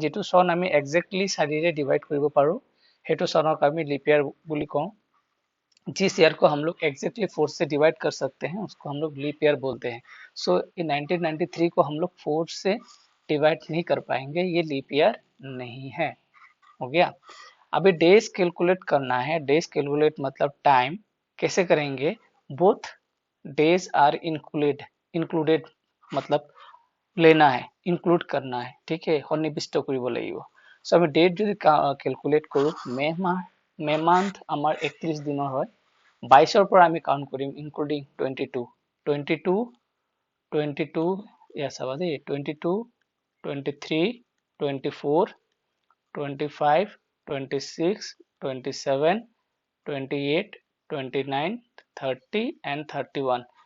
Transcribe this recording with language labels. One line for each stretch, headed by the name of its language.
Assamese: যেটো চন আমি এক্সাক্টলি 4 ৰে ডিভাইড কৰিব পাৰো সেইটো চনক আমি লিप ईयर বুলি কওঁ।
Hindi: जिस ईयर को हम लोग एग्जैक्टली 4 से डिवाइड कर सकते हैं उसको हम लोग लीप ईयर बोलते हैं। सो in 1993 को हम लोग 4 से डिवाइड नहीं कर पाएंगे, ये लीप ईयर नहीं है। हो गया। अभी डेज कैलकुलेट करना है। डेज कैलकुलेट मतलब टाइम कैसे करेंगे? बोथ डेज आर इंक्लूडेड मतलब लेना है, इंक्लूड करना है। ठीक है,
Assamese: সন্নিবিষ্ট কৰিব লাগিব। সো আমি ডেট যদি ক্যালকুলেট কৰো, মে মান্থ আমাৰ 31 দিনৰ হয়, 22 পৰা আমি কাউন্ট কৰিম ইনক্লুডিং 22 ইয়া চাবা দেই, 22 23 24 25 26 27 28 29 30 and 31।